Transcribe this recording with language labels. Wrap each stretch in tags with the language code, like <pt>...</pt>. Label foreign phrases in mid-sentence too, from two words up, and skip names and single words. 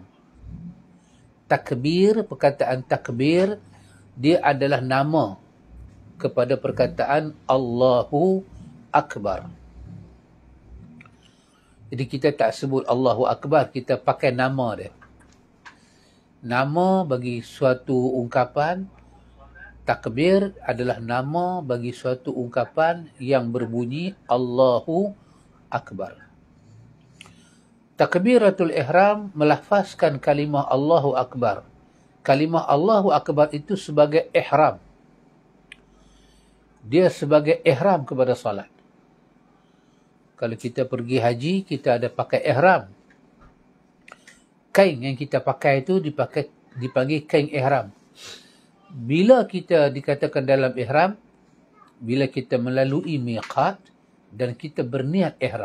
<ms>Takbir, perkataan takbir, dia adalah nama kepada perkataan</ms> <ar>Allahu Akbar.</ar> <ms>Jadi kita tak sebut</ms> <ar>Allahu Akbar,</ar> <ms>kita pakai nama dia. Nama bagi suatu ungkapan, takbir adalah nama bagi suatu ungkapan yang berbunyi</ms> <ar>Allahu Akbar. Takbiratul ihram</ar> <ms>melafazkan kalimah</ms> <ar>Allahu Akbar.</ar> <ms>Kalimah</ms> <ar>Allahu Akbar</ar> <ms>itu sebagai ihram. Dia sebagai ihram kepada salat. Kalau kita pergi haji, kita ada pakai ihram. Kain yang kita pakai itu dipanggil kain ihram. Bila kita dikatakan dalam ihram, bila kita melalui miqat dan kita berniat ihram.</ms>